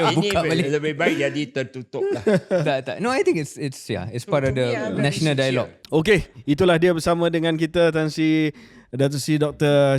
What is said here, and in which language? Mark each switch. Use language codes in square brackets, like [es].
[ms] Ini lebih baik jadi tertutup lah. Tak. [en] No, I think it's part of the national dialogue. [ms] Okay, itulah dia bersama dengan kita Tan Sri, Datuk Seri Dr.